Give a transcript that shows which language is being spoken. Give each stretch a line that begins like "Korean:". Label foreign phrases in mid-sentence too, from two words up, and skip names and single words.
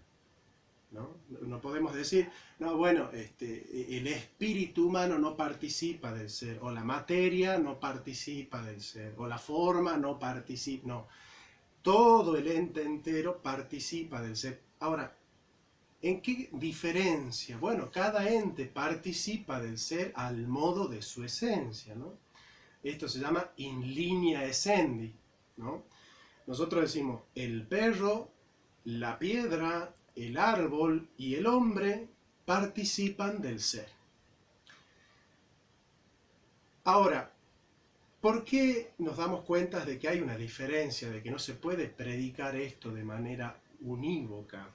Spanish: No podemos decir, no, bueno, el espíritu humano no participa del ser, o la materia no participa del ser, o la forma no participa, no. Todo el ente entero participa del ser. Ahora, ¿en qué diferencia? Bueno, cada ente participa del ser al modo de su esencia, ¿no? Esto se llama
Latin: in linea essendi,
Spanish: ¿no? Nosotros decimos, el perro, la piedra, el árbol y el hombre participan del ser. Ahora, ¿por qué nos damos cuenta de que hay una diferencia, de que no se puede predicar esto de manera unívoca?